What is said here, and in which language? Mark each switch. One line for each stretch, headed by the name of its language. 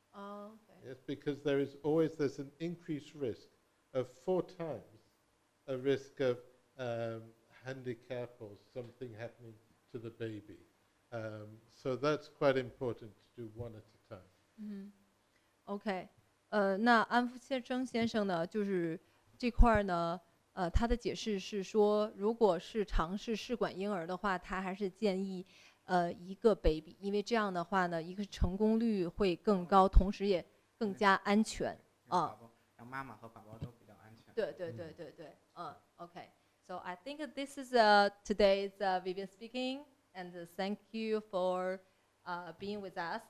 English: Oh, okay. Yes, because there's an increased risk of 4 times a risk of handicap or something happening to the baby. So that's quite important to do 1 at a time.
Chinese: OK，那安福先生呢，就是这块呢，他的解释是说，如果是尝试试管婴儿的话，他还是建议1个 baby， 因为这样的话呢，一个成功率会更高，同时也更加安全啊。让妈妈和宝宝都比较安全。对，OK。
English: So I think this is today's Vivian speaking, and thank you for being with us.